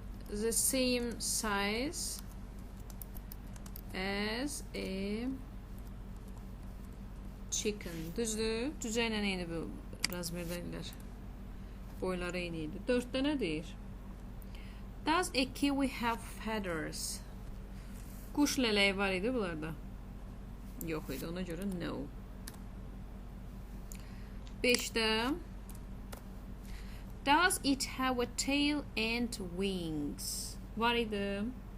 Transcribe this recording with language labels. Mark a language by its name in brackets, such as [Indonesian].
[English] The same size as a chicken. [Azerbaijani] Düzdür? Cücə ilə eyni bu razmerlər. Boyları eyni idi. 4-də nə deyir? [English] Does a kiwi have feathers? [Azerbaijani] Quş lələyi var idi bunlarda? Yox idi. Ona görə no. 5-də [English] does it have a tail and wings? [Azerbaijani] Var idi.